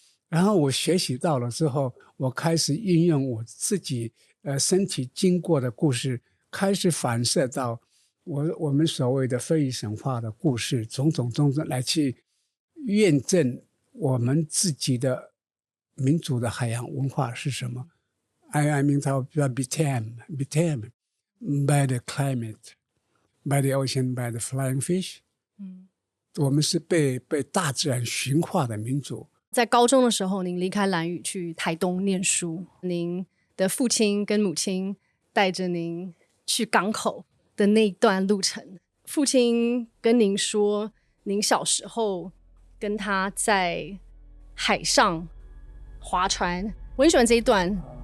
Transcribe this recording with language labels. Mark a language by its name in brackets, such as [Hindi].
[Chinese] 然后我学习到了之后，我开始运用我自己身体经过的故事，开始反射到我们所谓的非遗神话的故事，种种来去验证我们自己的民族的海洋文化是什么。 [English] I mean, became by the climate, by the ocean, by the flying fish。 [Chinese] 我们是被大自然驯化的民族。在高中的时候，您离开兰屿去台东念书，您的父亲跟母亲带着您去港口的那一段路程，父亲跟您说，您小时候跟他在海上划船，我很喜欢这一段。